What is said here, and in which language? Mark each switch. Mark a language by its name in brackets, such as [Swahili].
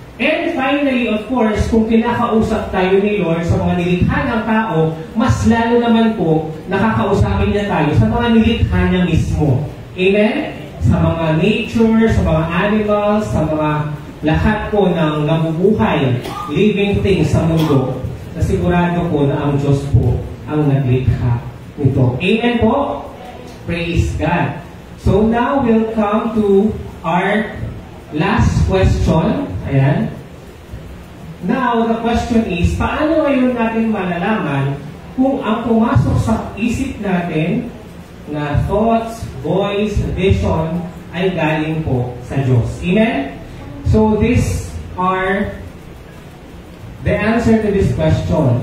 [English] And finally, of course, [Filipino] kung kinakausap tayo ni Lord sa mga nilikha ng tao, mas lalo naman po nakakausapin niya tayo sa mga nilikha niya mismo. Amen? Sa mga nature, sa mga animals, sa mga lahat po ng nabubuhay, living things sa mundo, na sigurado po na ang Diyos po ang naglikha nito. [English] Amen po? Praise God. So now we'll come to our last question. [Filipino] Ayan. [English] Now, the question is, [Filipino] paano ngayon natin malalaman kung ang pumasok sa isip natin na thoughts, voice, vision ay galing po sa Diyos? [English] Amen? So these are the answer to this question.